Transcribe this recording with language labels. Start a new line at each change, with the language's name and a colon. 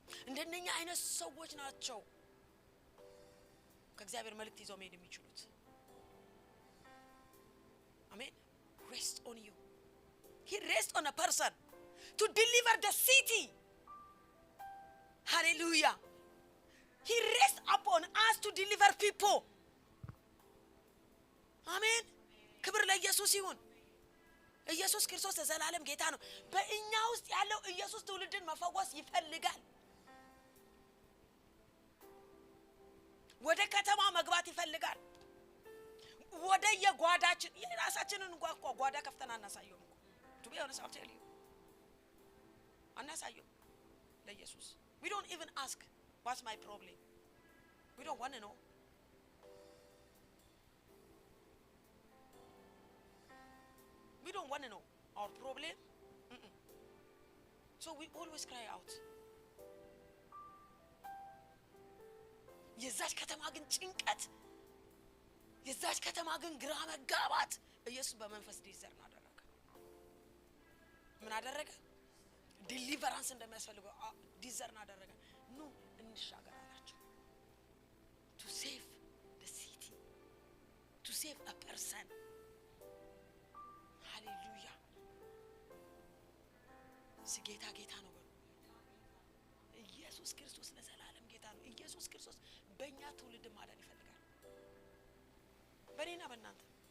Amharic: እንደነኛ አይነት ሰዎች ናቸው ከእግዚአብሔር መልእክት ይዘው መሄድ የሚችሉት። Amen.
English: Rest on you. He rests on a person to deliver the city. Hallelujah. He rests upon us to deliver people. Amen.
Amharic: ክብር ለኢየሱስ ይሁን። ኢየሱስ ክርስቶስ ዘላለም ጌታ ነው። በእኛ ውስጥ ያለው ኢየሱስ ትውልድን መፈወስ ይፈልጋል። ወደ ከተማ መግባት ይፈልጋል። ወደ የጓዳችን የራሳችንን ጓዳ ከፍተን አናሳየውም እኮ
English: to be honest I'll tell you
Amharic: አናሳየው ለኢየሱስ
English: we don't even ask what's my problem. We don't want to know. We don't want to know our problem. So we always cry out.
Amharic: የዛች ከተማ ግን ጭንቀት የዛች ከተማ ግን ግራ መጋባት ኢየሱስ በመንፈስ ዲዘርን አደረገ። ምን አደረገ? ዲሊቨራንስ እንደሚያስፈልገው ዲዘርን አደረገ። ኑ እንሻገር አላቸው።
English: to save the city, to save a person.
Amharic: ሃሌሉያ። ጌታ ጌታ ነው በሉ። ኢየሱስ ክርስቶስ ለዘላለም ጌታ ነው። ኢየሱስ ክርስቶስ በእኛ ትውልድ ማዳን ይፈልጋል። በእኔና በእናንተ